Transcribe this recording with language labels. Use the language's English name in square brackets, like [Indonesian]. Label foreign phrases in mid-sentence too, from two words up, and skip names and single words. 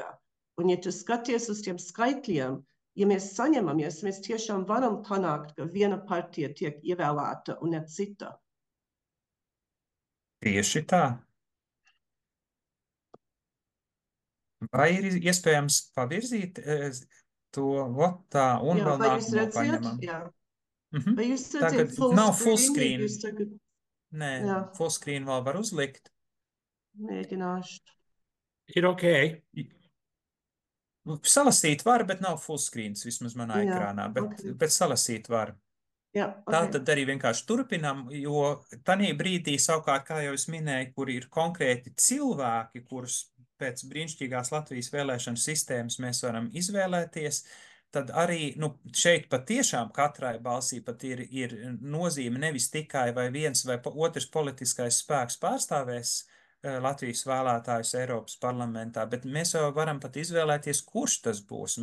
[Latvian] Un ja tu skaties uz tiem skaitļiem, ja mēs saņemamies, mēs tiešām varam panākt, ka viena partija tiek ievēlēta un ne cita. Tieši tā. Vai ir iespējams pavirzīt to tā un vēl nākamo paņemam? Jā. Vai jūs redzat [English] full screen? [Latvian] Nē, [English] full screen [Latvian] vēl var uzlikt. Mēģināšu. Ir ok. Salasīt var, bet nav [English] full screens [Latvian] vismaz manā ekrānā, bet salasīt var. Jā, okay. Tā tad arī vienkārši turpinam, jo tanī brīdī savukārt, kā jau es minēju, kur ir konkrēti cilvēki, kurus pēc brīnišķīgās Latvijas vēlēšanu sistēmas mēs varam izvēlēties, tad arī šeit patiešām katrai balsī pat ir nozīme nevis tikai vai viens vai otrs politiskais spēks pārstāvēs Latvijas vēlētājus Eiropas parlamentā, bet mēs jau varam pat izvēlēties, kurš tas būs.